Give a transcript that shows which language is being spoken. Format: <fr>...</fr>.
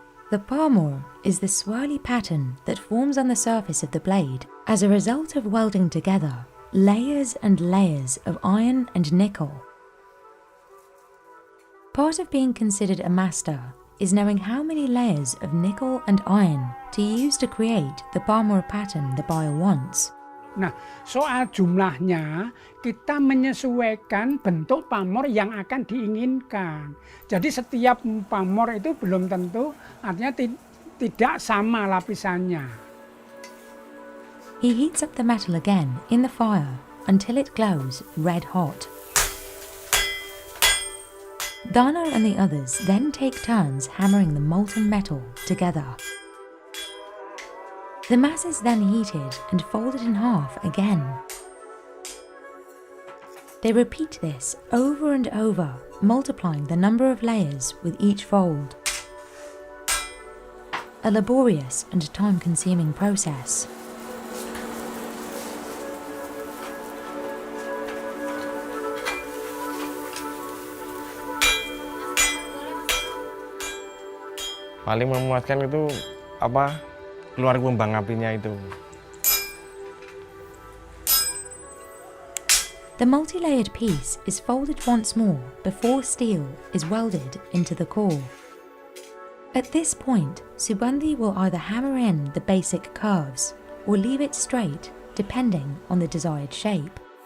<en>The pamor is the swirly pattern that forms on the surface of the blade as a result of welding together layers and layers of iron and nickel. Part of being considered a master is knowing how many layers of nickel and iron to use to create the pamor pattern the buyer wants.</en> <id>Nah, soal jumlahnya, kita menyesuaikan bentuk pamor yang akan diinginkan. Jadi setiap pamor itu belum tentu, artinya tidak sama lapisannya.</id> <en>He heats up the metal again in the fire until it glows red hot. Danar and the others then take turns hammering the molten metal together. The mass is then heated and folded in half again. They repeat this over and over, multiplying the number of layers with each fold. A laborious and time-consuming process.</en> <id>Paling memuaskan itu keluar kembang apinya itu.</id> <en>The multi-layered piece is folded once more before steel is welded into the core. At this point, Subandi will either hammer in the basic curves or leave it straight, depending on the desired shape.</en>